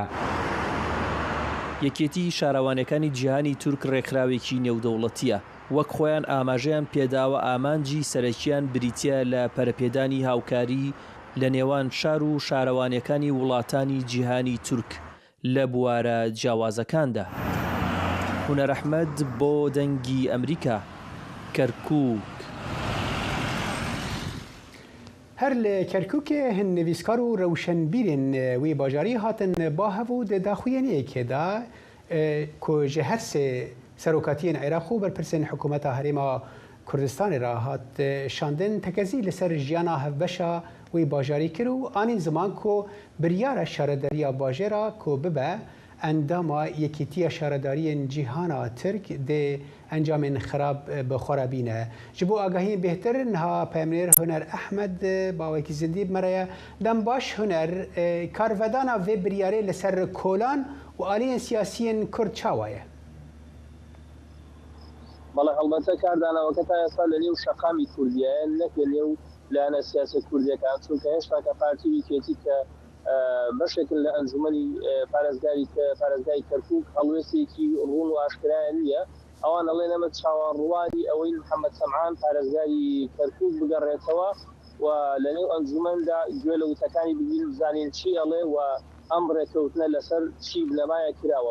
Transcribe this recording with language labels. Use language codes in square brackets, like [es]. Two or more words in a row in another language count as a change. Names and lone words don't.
[ckb] یەکێتی شارەوانەکانی جیهانی تورک ڕێکخراوێکی نێودەوڵەتیە وەک خۆیان ئاماژەیان پێداوە ئامانجی سەرەکیان بریتە لە پەرەپێدانی هاوکاری لە نێوان شار و شارەوانەکانی وڵاتانی جیهانی تورک لە بوارە جیاوازەکاندا. هونەر ئەحمەد بۆ دەنگی ئەمریکا کەرکووک. [ku] هەر لە کەرکووکێ هەن نویسکار و ڕەوشەنبیرên wê bajarî hatin bahev û di daxuyaniyekê de ku ji her sê serokatiyên Iraq û berpirsên hikûmeta Herêma Kurdistanê re hat şandin tekezî li ser jiyana hevbeşa wê bajarî kir û anîn ziman ku biryara şaredariya bajêra ku bibe endama yekîtiya şaredariyên cîhana Tirk dê encamên xirab bi xwarabîne. Ji bo agahiyên bêhtir niha Peyamnêr Huner Ehmed bawekî zindî mereye dem baş huner karvedana vê biryarê li ser kolan û aliyên siyasiyên Kurd çawa ye? [ckb] بەڵێ هەڵبەتە کاردانەوەکە تا ئێستا لە نێو شەقامی کوردیایە نەک لە نێو لایەنە سیاسی کوردیەکان چونکە هێشتا کە پارتی ویکێتی کە بەشێکن لە ئەنجومەنی پارێزگای کەرکووک هەڵوێستێکی ڕوون و ئاشکرایان نییە ئەوان ئەڵێ نەمە چاوەڕوانی ئەوەی محەممەد سەمعان پارێزگاری کەرکووک بگەڕێتەوە و لە نێو ئەنجومەندا گوێ لە وتەکانی ببین بزانین چی ئەڵێ و ئەم ڕێکەوتنە لەسەر چی بنەمایە کراوە.